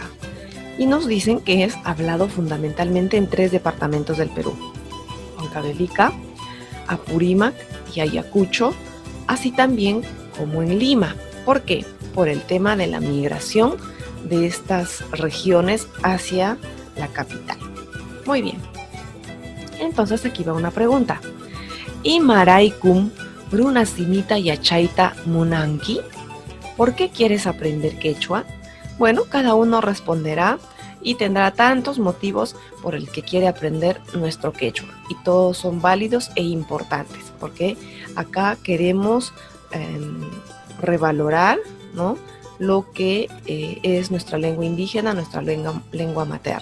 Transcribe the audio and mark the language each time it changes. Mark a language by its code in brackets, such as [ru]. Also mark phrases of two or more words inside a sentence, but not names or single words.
[es] Y nos dicen que es hablado fundamentalmente en 3 departamentos del Perú: Huancavelica, Apurímac y Ayacucho, así también como en Lima. ¿Por qué? Por el tema de la migración de estas regiones hacia la capital. Muy bien. Entonces aquí va una pregunta. [qu] Imaraikum runa simita yachaita munanki. [es] ¿Por qué quieres aprender quechua? Bueno, cada uno responderá y tendrá tantos motivos por el que quiere aprender nuestro quechua. Y todos son válidos e importantes, porque acá queremos revalorar, ¿no?, lo que es nuestra lengua indígena, nuestra lengua materna.